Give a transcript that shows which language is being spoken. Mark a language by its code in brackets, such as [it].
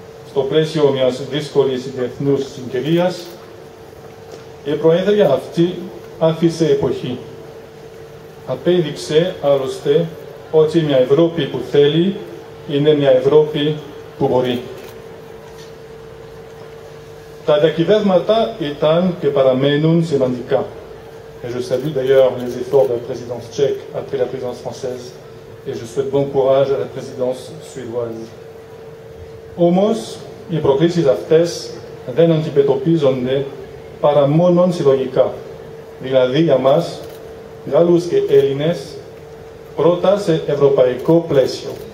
[el] Στο πλαίσιο μιας δύσκολης διεθνούς συγκυρίας, η Προεδρία αυτή άφησε εποχή. Απέδειξε άλλωστε ότι μια Ευρώπη που θέλει είναι μια Ευρώπη που μπορεί. Τα διακυβεύματα ήταν και παραμένουν σημαντικά. [fr] Et je salue d'ailleurs les efforts de la présidence tchèque après la présidence française et je souhaite bon courage à la présidence suédoise. [el] Όμως, οι προκλήσεις αυτές δεν αντιμετωπίζονται παρά μόνον συλλογικά. Δηλαδή για μας, Γάλλους και Έλληνες, πρώτα σε ευρωπαϊκό πλαίσιο.